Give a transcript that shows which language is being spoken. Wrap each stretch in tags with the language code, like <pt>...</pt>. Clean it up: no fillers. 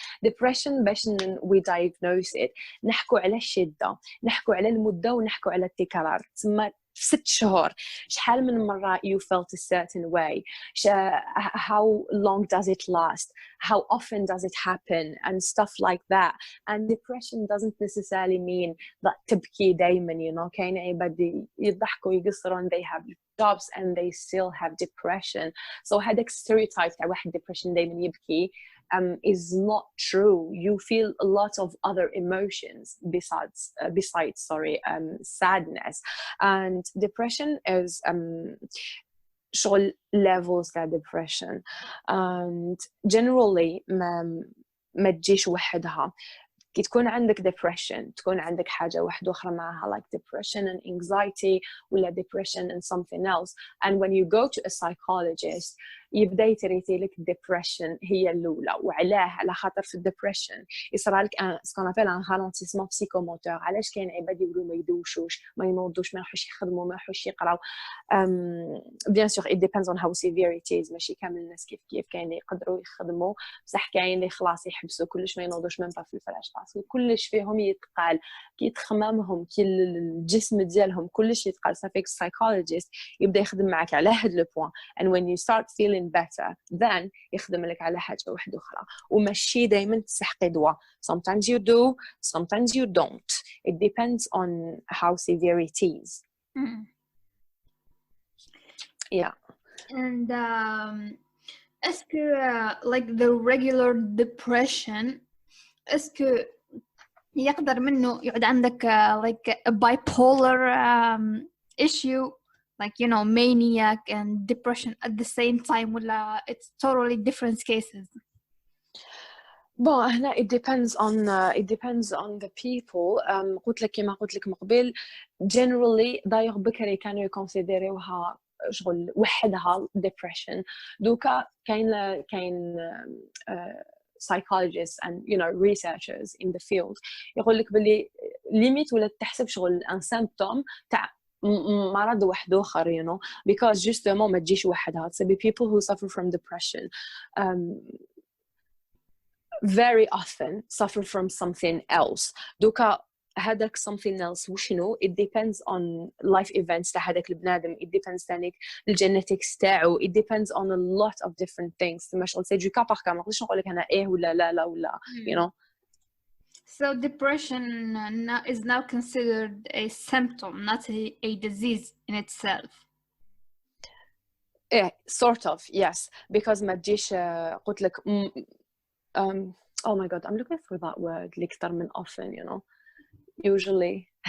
<ar>Depression باش</ar> <en>we diagnose it</en> <ar>نحكوا على الشدة نحكوا على المدة ونحكوا على التكرار. ثم 6 شهور شحال من مرة</ar> <en>you felt a certain way, how long does it last, how often does it happen and stuff like that. And depression doesn't necessarily mean that</en> <ar>تبكي دايما</ar> <en>you know.</en> <ar>كاين عباد يضحكوا يقصرون</ar> <en>they have jobs and they still have depression. So هذاك stereotype تاع واحد depression</en> <ar>دايما يبكي</ar> <en>is not true. You feel a lot of other emotions besides sadness. And depression is شغل levels تاع depression and generally</en> <ar>ما تجيش وحدها. كي تكون عندك depression تكون عندك حاجة واحدة أخرى معها</ar> <en>like depression and anxiety ولا depression and something else. And when you go to a psychologist</en> <ar>يبدا يتريتي لك الديبريشن هي الاولى. وعلاه؟ على خاطر في الديبريشن يصرى لك</ar> <fr>سكون ابل ان رالونتيسمون بسيكوموتور.</fr> <ar>علاش كاين عباد يقولوا ما يدوشوش، ما ينوضوش، ما يروحوش يخدموا، ما يروحوش يقراو؟</ar> <fr>بيان سور</fr> <en>it depends on how severe it is.</en> <ar>ماشي كامل الناس كيف كاين اللي يقدروا يخدموا، بصح كاين اللي خلاص يحبسوا كلش، ما ينوضوش من في الفراش، باسكو كلش فيهم يتقال، كي تخمامهم، كي الجسم ديالهم كلش يتقال. صافيك psychologist يبدا يخدم معك على هاد لو بوين.</ar> <en>and when you start feeling better then</en> <ar>يخدم لك على حاجه واحده اخرى. وماشي دائما تسحقي دواء.</ar> <en>sometimes you do, sometimes you don't. it depends on how severe it is. Yeah. And</en> <fr>est-ce que</fr> <en>like the regular depression, est-ce que</en> <ar>يقدر منه يعد عندك</ar> <en>like a bipolar issue, like you know maniac and depression at the same time, ولا it's totally different cases? Bon, هنا it depends on the people.</en> <ar>قلت لك كما قلت لك من قبل generally دايوغ بكري كانوا يكونسيديروها شغل وحدها depression. دوكا كاين</ar> <en>psychologists and you know researchers in the field</en> <ar>يقول لك باللي ليميت ولا تحسب شغل ان symptom تاع مرض واحد اخر</ar> <en>you know because</en> <fr>justement</fr> <ar>ما تجيش وحدها.</ar> <en>So people who suffer from depression very often suffer from something else. دوكا هذاك something else وشنو؟ it depends on life events</en> <ar>تاع هذاك البنادم.</ar> <en>it depends</en> <ar>تانيك الجينيتكس تاعو.</ar> <en>it depends on a lot of different things.</en> <ar>تما شغل</ar> <fr>سي دو كا باغ كا،</fr> <ar>ما نقدرش نقول لك انا ايه ولا لا ولا</ar> <en>you know. So depression is now considered a symptom, not a disease in itself. Yeah, sort of, yes, because</en> <ar>ما تجيش قلت لك</ar> <en>oh my god, I'm looking for that word</en> <ar>اللي أكثر من</ar> <en>often, you know, usually.</en>